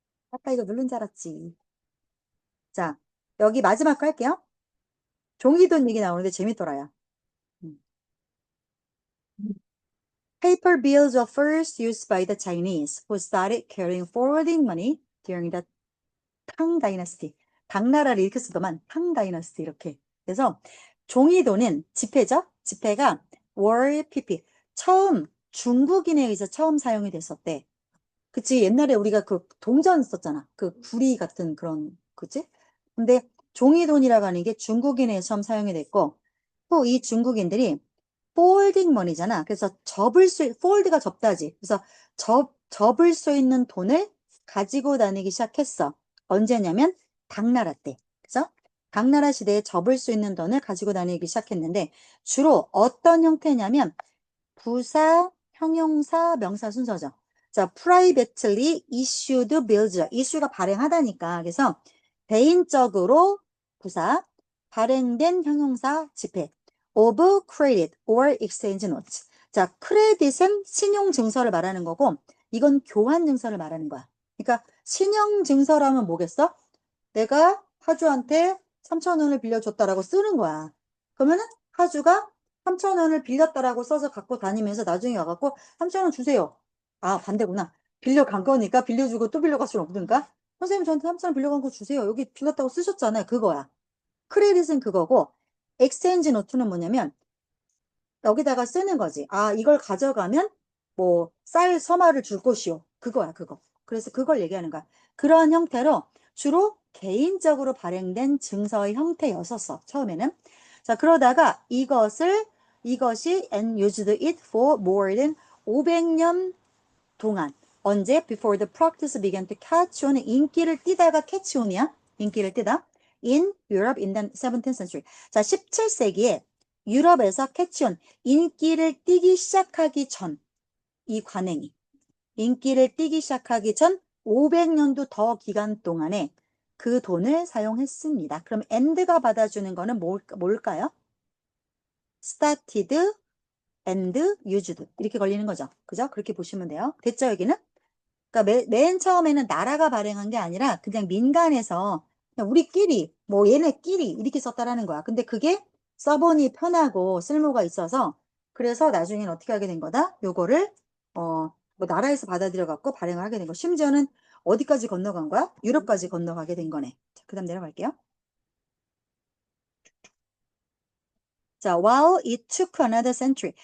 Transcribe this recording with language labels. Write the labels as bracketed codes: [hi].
[ko] 아까 이거 누른 줄 알았지. 자, 여기 마지막 거 할게요. 종이돈 얘기 나오는데 재밌더라요. 음. [en] Paper bills were first used by the Chinese, who started carrying forwarding money during the 탕 다이너스티. [ko] 당나라를 이렇게 쓰더만 탕 다이너스티 이렇게. 그래서 종이돈은 지폐죠. 지폐가 월 PP 처음 중국인에 의해서 처음 사용이 됐었대. 그치 옛날에 우리가 그 동전 썼잖아. 그 구리 같은 그런 그치? 근데 종이돈이라고 하는 게 중국인에 의해서 처음 사용이 됐고 또 이 중국인들이 폴딩 머니잖아. 그래서 폴드가 접다지. 그래서 접을 수 있는 돈을 가지고 다니기 시작했어. 언제냐면 당나라 때. 그래서 당나라 시대에 접을 수 있는 돈을 가지고 다니기 시작했는데 주로 어떤 형태냐면 부사, 형용사, 명사 순서죠. [en] 자, privately issued bills. [ko] 이슈가 발행하다니까. 그래서 개인적으로 부사, 발행된 형용사, 지폐. [en] of credit or exchange notes. [ko] 자, 크레딧은 신용증서를 말하는 거고, 이건 교환증서를 말하는 거야. 그러니까 신용증서라면 뭐겠어? 내가 하주한테 3천 원을 빌려줬다라고 쓰는 거야. 그러면은 하주가 3천 원을 빌렸다라고 써서 갖고 다니면서 나중에 와갖고 3천 원 주세요. 아, 반대구나. 빌려간 거니까 빌려주고 또 빌려갈 수는 없으니까 선생님 저한테 3천 원 빌려간 거 주세요. 여기 빌렸다고 쓰셨잖아요. 그거야. 크레딧은 그거고 엑스체인지 노트는 뭐냐면 여기다가 쓰는 거지. 아, 이걸 가져가면 뭐 쌀 서마를 줄 것이요. 그거야, 그거. 그래서 그걸 얘기하는 거야. 그런 형태로 주로 개인적으로 발행된 증서의 형태였었어. 처음에는. 자, 그러다가 이것이 [en] and used it for more than [ko] 500년 동안. 언제? [en] Before the practice began to catch on. [ko] 인기를 띠다가 [en] catch on [ko] 이야. 인기를 띠다. [en] In Europe in the 17th century. [ko] 자, 17세기에 유럽에서 [en] catch on. [ko] 인기를 띠기 시작하기 전. 이 관행이. 인기를 띠기 시작하기 전 500년도 더 기간 동안에 그 돈을 사용했습니다. 그럼 and가 받아주는 거는 뭘까요? [en] started and used. [ko] 이렇게 걸리는 거죠. 그죠? 그렇게 보시면 돼요. 됐죠, 여기는? 그러니까 맨 처음에는 나라가 발행한 게 아니라 그냥 민간에서 그냥 우리끼리 뭐 얘네끼리 이렇게 썼다라는 거야. 근데 그게 써보니 편하고 쓸모가 있어서 그래서 나중엔 어떻게 하게 된 거다? 요거를 뭐 나라에서 받아들여 갖고 발행을 하게 된 거. 심지어는 어디까지 건너간 거야? 유럽까지 건너가게 된 거네. 자, 그다음 내려갈게요. [en] 자, while it took another century.